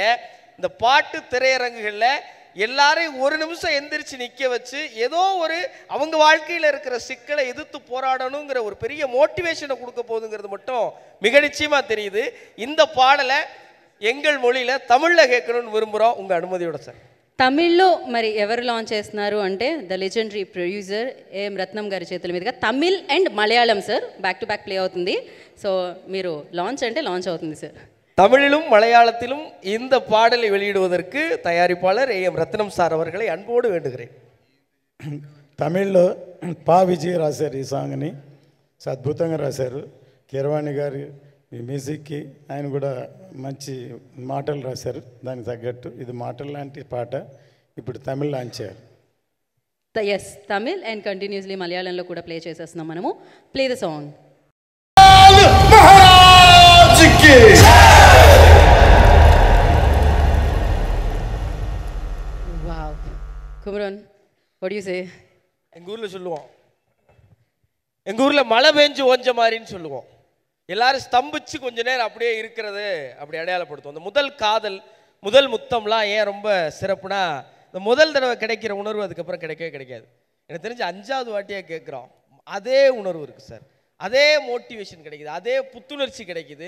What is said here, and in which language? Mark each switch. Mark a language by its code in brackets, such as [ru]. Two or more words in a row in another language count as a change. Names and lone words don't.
[ta] இந்த பாட்டு திரையரங்குகளில் எல்லாரையும் ஒரு நிமிஷம் எந்திரிச்சு நிற்க வச்சு ஏதோ ஒரு அவங்க வாழ்க்கையில் இருக்கிற சிக்கலை எதிர்த்து போராடணுங்கிற ஒரு பெரிய மோட்டிவேஷனை கொடுக்க போகுதுங்கிறது மட்டும் மிக நிச்சயமாக தெரியுது. இந்த பாடலை எங்கள் மொழியில் தமிழில் கேட்கணும்னு விரும்புகிறோம், உங்கள் அனுமதியோட சார். [te] తమిళ్లో మరి ఎవరు లాంచ్ చేస్తున్నారు అంటే [en] the legendary producer [te] ఏఎం రత్నం గారి చేతుల మీదుగా తమిళ్ అండ్ మలయాళం సార్ [en] back to back [te] ప్లే అవుతుంది. సో మీరు లాంచ్ అంటే లాంచ్ అవుతుంది సార్. [ta] தமிழிலும் மலையாளத்திலும் இந்த பாடலை வெளியிடுவதற்கு தயாரிப்பாளர் ஏஎம் ரத்னம் சார் அவர்களை அன்போடு வேண்டுகிறேன். [te] తమిళ్లో పా విజయ్ రాశారు ఈ సాంగ్ని, అద్భుతంగా రాశారు. కీరవాణి గారు ఈ మ్యూజిక్కి ఆయన కూడా మంచి మాటలు రాశారు. దానికి తగ్గట్టు ఇది మాటలు లాంటి పాట ఇప్పుడు తమిళ్ లాంచ్ చేయాలి. ఎస్, తమిళ్ [en] and continuously [te] మలయాళంలో కూడా ప్లే చేసేస్తున్నాం మనము. [en] Play the song. Wow, Kumaran, what do you say? [ta] எங்கள் ஊரில் சொல்லுவோம், எங்கள் ஊரில் மழை பெஞ்சு ஓஞ்ச மாதிரின்னு சொல்லுவோம். எல்லாரும் ஸ்தம்பிச்சு கொஞ்ச நேரம் அப்படியே இருக்கிறது அப்படி அடையாளப்படுத்தும். அந்த முதல் காதல், முதல் முத்தம்லாம் ஏன் ரொம்ப சிறப்புனா, இந்த முதல் தடவை கிடைக்கிற உணர்வு அதுக்கப்புறம் கிடைக்கவே கிடைக்காது. எனக்கு தெரிஞ்சு 5வது வாட்டியாக கேட்குறோம், அதே உணர்வு இருக்குது சார், அதே மோட்டிவேஷன் கிடைக்குது, அதே புத்துணர்ச்சி கிடைக்குது.